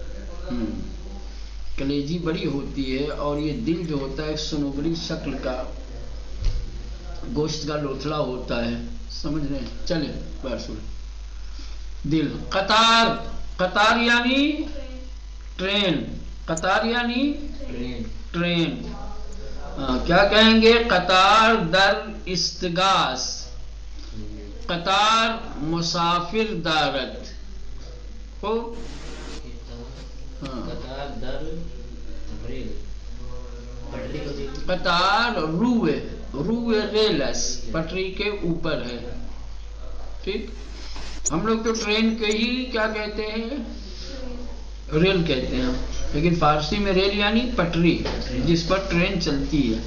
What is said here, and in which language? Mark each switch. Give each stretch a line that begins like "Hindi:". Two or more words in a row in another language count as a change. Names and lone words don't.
Urdu: کلیجی بڑی ہوتی ہے اور یہ دل جو ہوتا ہے سنوبری شکل کا گوشت کا لوتھڑا ہوتا ہے, سمجھ رہے ہیں. چلیں بار سن. دل. قطار, قطار یعنی ٹرین, قطار یعنی ٹرین. کیا کہیں گے؟
Persian: قطار در استغاث, قطار مسافر دارد ہو, قطار روئے, روئے ریلس
Urdu: پٹری کے اوپر ہے,
Persian: ٹھیک.
Urdu: ہم لوگ تو ٹرین کے ہی کیا کہتے ہیں, ریل کہتے ہیں, لیکن فارسی میں ریل یعنی پٹری جس پر ٹرین چلتی ہے.